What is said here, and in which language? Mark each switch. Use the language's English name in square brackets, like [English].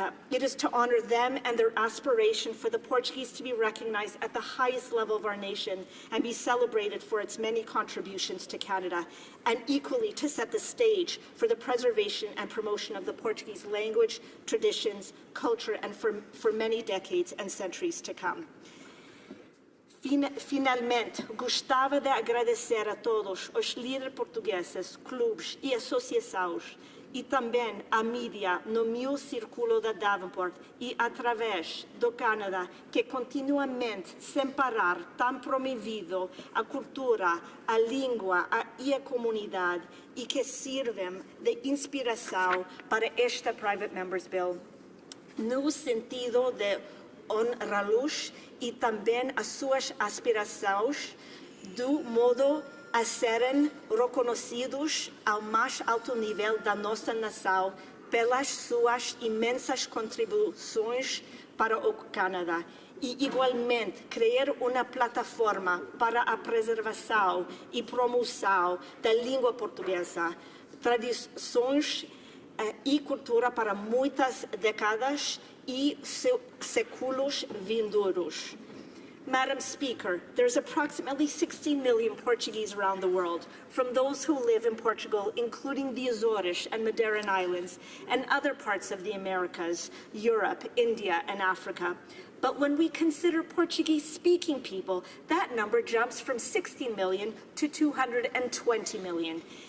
[English] It is to honor them and their aspiration for the Portuguese to be recognized at the highest level of our nation and be celebrated for its many contributions to Canada, and equally to set the stage for the preservation and promotion of the Portuguese language, traditions, culture, and for many decades and centuries to come. [Portuguese] Finalmente, gostava de agradecer a todos os líderes portugueses, clubes e associações, e também a mídia no meu círculo da Davenport e através do Canadá, que continuamente, sem parar, tem promovido a cultura, a língua e a comunidade e que servem de inspiração para esta Private Members Bill, no sentido de honrá-los e também as suas aspirações do modo a serem reconhecidos ao mais alto nível da nossa nação pelas suas imensas contribuições para o Canadá e, igualmente, criar uma plataforma para a preservação e promoção da língua portuguesa, tradições e cultura para muitas décadas e séculos vindouros. [English] Madam Speaker, there's approximately 16 million Portuguese around the world, from those who live in Portugal, including the Azores and Madeiran Islands, and other parts of the Americas, Europe, India, and Africa. But when we consider Portuguese-speaking people, that number jumps from 60 million to 220 million.